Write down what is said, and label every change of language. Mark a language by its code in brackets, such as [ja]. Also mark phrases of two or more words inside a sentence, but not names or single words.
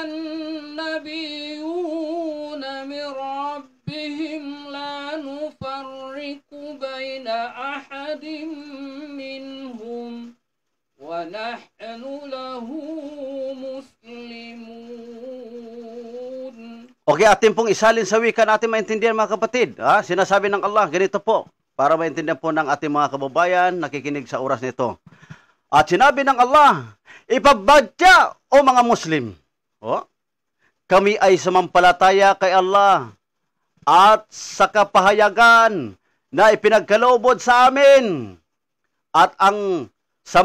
[ar] النبيون من ربهم لا نفرق بين أحد منهم ونحن له مسلمون. [tl] Okay, atin pong isalin sa wika natin maintindihan mga kapatid. Sinasabi ng Allah, ganito po, para maintindihan po ng ating mga kababayan nakikinig sa oras nito. At sinabi ng Allah, ipabadya o mga Muslim. Kami ay sumampalataya kay Allah at sa kapahayagan na ipinagkaloob sa amin at ang sa